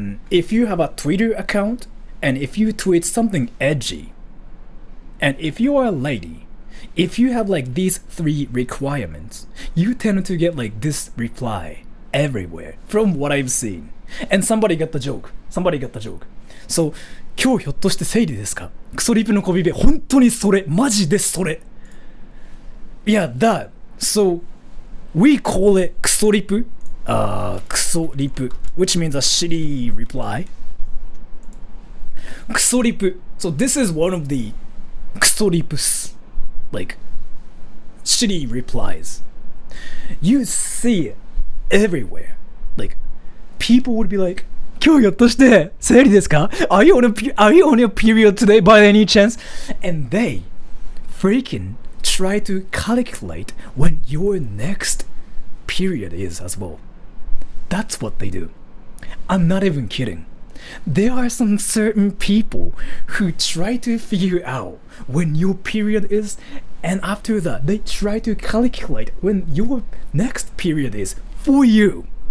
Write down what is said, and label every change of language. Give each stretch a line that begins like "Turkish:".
English: If you have a Twitter account, and if you tweet something edgy, and if you are a lady, if you have like these 3 requirements, you tend to get like this reply everywhere from what I've seen. And somebody got the joke.
Japanese: So, 今日ひょっとして生理ですか?クソリプの小ビベ、本当にそれ、マジでそれ。
English: Yeah, that. So, we call it クソリプ. クソリプ, which means a shitty reply.
Japanese: クソリプ.
English: So, this is one of the クソリプs, like, shitty replies. You see it everywhere. Like, people would be like,
Japanese: 今日ひょっとして生理ですか?
English: Are you on your period today by any chance? And they freaking try to calculate when your next period is as well. That's what they do. I'm not even kidding. There are some certain people who try to figure out when your period is, and after that they try to calculate when your next period is for you.